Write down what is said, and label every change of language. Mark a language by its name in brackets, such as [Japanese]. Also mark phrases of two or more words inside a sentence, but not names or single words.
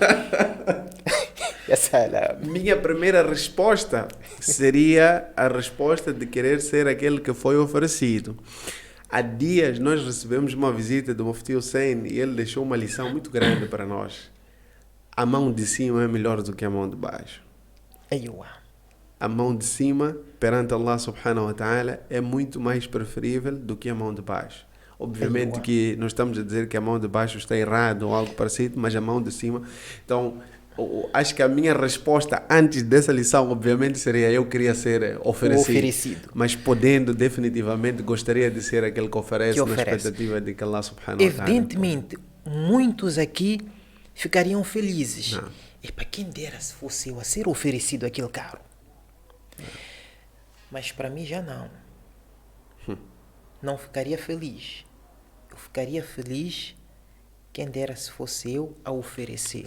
[Portuguese] Minha primeira resposta seria a resposta de querer ser aquele que foi oferecido. Há dias nós recebemos uma visita do Mufti Hussein e ele deixou uma lição muito grande para nós. A mão de cima é melhor do que a mão de baixo. A mão de cima, perante Allah [Arabic] سبحانه وتعالى, [Portuguese] é muito mais preferível do que a mão de baixo. Obviamente que nós estamos a dizer que a mão de baixo está errado ou algo parecido, mas a mão de cima... Então, acho que a minha resposta antes dessa lição, obviamente, seria eu queria ser oferecido. Mas podendo, definitivamente, gostaria de ser aquele que oferece na expectativa de que Allah [Arabic] سبحانه وتعالى... [Portuguese] Evidentemente, muitos aqui ficariam felizes. E para quem dera se fosse eu a ser oferecido aquele carro. Mas para mim já não. Não ficaria feliz. Eu ficaria feliz quem dera se fosse eu a oferecer.